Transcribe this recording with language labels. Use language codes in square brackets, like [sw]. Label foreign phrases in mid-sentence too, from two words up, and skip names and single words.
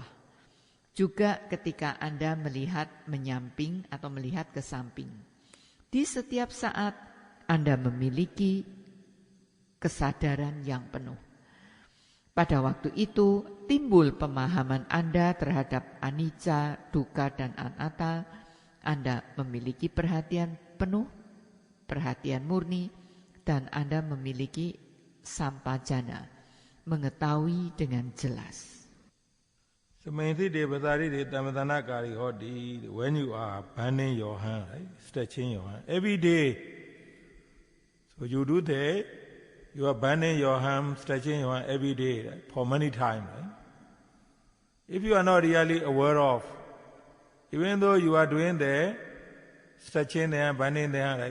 [id] Juga ketika Anda melihat menyamping atau melihat ke samping. Di setiap saat Anda memiliki kesadaran yang penuh. Pada waktu itu timbul pemahaman Anda terhadap anicca, dukkha, dan anatta. Anda memiliki perhatian penuh, perhatian murni, dan Anda memiliki sampajana, mengetahui dengan jelas. [en] When you are bending your hand, right? Stretching your hand every day, so you do that. You are bending your hand, stretching your hand every day, right? For many times. Right? If you are not really aware of, even though you are doing that, stretching the hand, bending the hand, right?